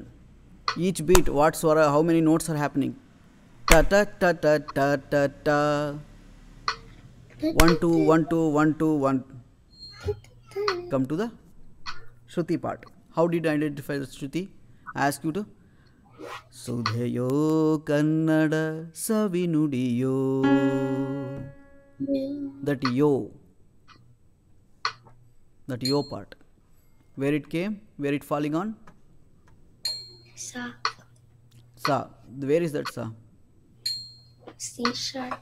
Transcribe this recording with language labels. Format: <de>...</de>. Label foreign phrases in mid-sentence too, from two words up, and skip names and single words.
<en>Each beat, what swara, how many notes are happening? Ta ta ta ta ta ta ta. 1 2 1 2 1 2 1. Come to the Shruti part. How did I identify the Shruti? I ask you to.</en> <kn>ಸುಧೆಯೋ ಕನ್ನಡ ಸವಿನುಡಿಯೋ.</kn> <en>That yo part. Where it came? Where it falling on? Sa. Sa. Where is that sa? C sharp.</en>